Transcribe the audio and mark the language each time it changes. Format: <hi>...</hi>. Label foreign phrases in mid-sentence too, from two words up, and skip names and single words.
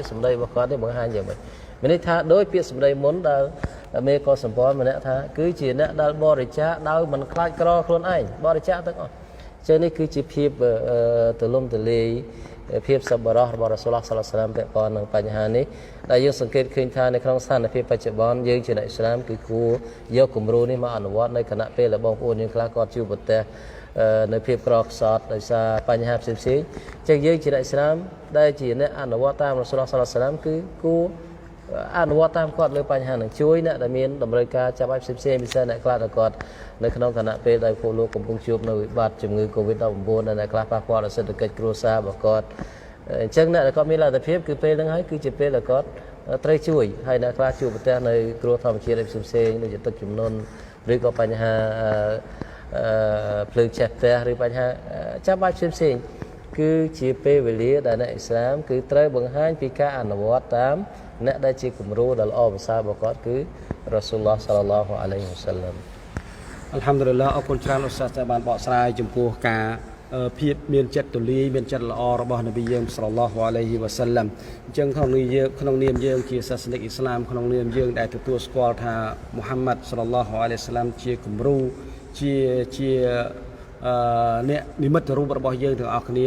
<km>សម្ដីរបស់គាត់នេះបង្ហាញយ៉ាងម៉េចមានន័យថាដោយពាក្យសម្ដីមុនដែលមេក៏សម្ព័ន្ធម្នាក់ថាគឺជាអ្នកដែលបរិច្ចាគដោយមិនខ្លាចក្រខ្លួនឯងបរិច្ចាគទាំងអស់ចឹងនេះគឺជាភាពទូលំទូលាយភាពសប្បុរសរបស់</km> <ar>رسول الله صلى الله عليه وسلم</ar> <km>ពាក់ព័ន្ធនឹងបញ្ហានេះដែលយើងសង្កេតឃើ ញថានៅក្នុងស្ថានភាពបច្ចុប្បន្នយើងជាអ្នកអ៊ីស្លាមគឺគួរយកគំរូនេះមកអនុវត្តនៅគណៈពេលដែលបងប្អូនយើងខ្លះគាត់ជួបប្រទះនៅភាពក្រខ្សត់ដោយសារបញ្ហាផ្សេងៗចឹងយើងជាអ្នកអ៊ីស្លាមដែលជា អ្នកអនុវត្តតាម</km> <ar>رسول الله صلى الله عليه وسلم</ar> <km>គឺគួរអនុវត្តតាមគាត់លើបញ្ហានឹងជួយអ្នកដែលមានតម្រូវការចាំបាច់ផ្សេងៗពិសេសអ្នកខ្លះដែលគាត់នៅ ក្នុងគណៈពេលដែលពលលោកកំពុងជួបនៅវិបត្តិជំងឺ Covid-19 ដែលអ្នកខ្លះប៉ះពាល់ដល់សេដ្ឋកិច្ចគ្រួសាររបស់គាត់អញ្ចឹងអ្នកដែលគាត់មានលទ្ធភាពគឺពេលហ្នឹងហើយគឺជាពេលដែលគាត់ត្រូវជួយហើយអ្នកខ្លះជួបប្រទះនៅគ្រោះធម្មជាតិផ្សេងៗដូចជាទឹកជំនន់ឬក៏បញ្ហាភ្លើងឆេះផ្ទះឬបញ្ហាចាំបាច់ផ្សេងៗគឺជាពេលវេលាដែលអ្នកអ៊ីស្លាមគឺត្រូវបង្ហាញពីការអនុវត្តតាមអ្នកដែលជាគំរូដ៏ល្អប្រសើររបស់គាត់គឺ</km> <ar>رسول الله صلى الله عليه وسلم</ar> <km>អល់ហាំឌុលីឡាអរគុណច្រើនឧស្សាហ៍តែបានបកស្រាយចំពោះការភាពមានចិត្តទូលាយមានចិត្តល្អរបស់នប៊ីយើង</km> <ar>صلى الله عليه وسلم</ar> <km>អញ្ចឹងក្នុងនាមយើងជាសាសនិកអ៊ីស្លាមក្នុងនាមយើងដែលទទួលស្គាល់ថាមូហាម៉ាត់</km> <ar>صلى الله عليه وسلم</ar> <km>ជាគំរូជាអ្នកនិមិត្តរូបរបស់យើងទាំងអស់គ្នាអ</km>